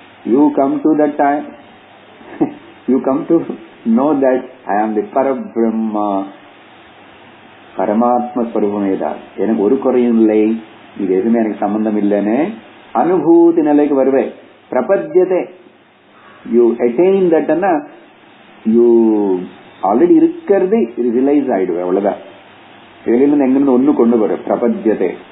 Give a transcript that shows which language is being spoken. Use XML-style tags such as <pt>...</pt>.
<en>You come to that time, you come to know that I am the Parabrahma,</en> <ta>பரமாத்ம ஸ்வரூபமேதா, எனக்கு ஒரு குறையும் இல்லை, இது எதுவுமே எனக்கு சம்பந்தம் இல்லைன்னு அனுபூதி நிலைக்கு வருவேன். பிரபத்யதே,</ta> <en>you attain that, you already</en> <ta>இருக்கிறது ரியலைஸ் ஆயிடுவேன். அவ்வளவுதான். வெளியிலிருந்து எங்கிருந்து ஒண்ணு கொண்டு வர பிரபத்யதே.</ta>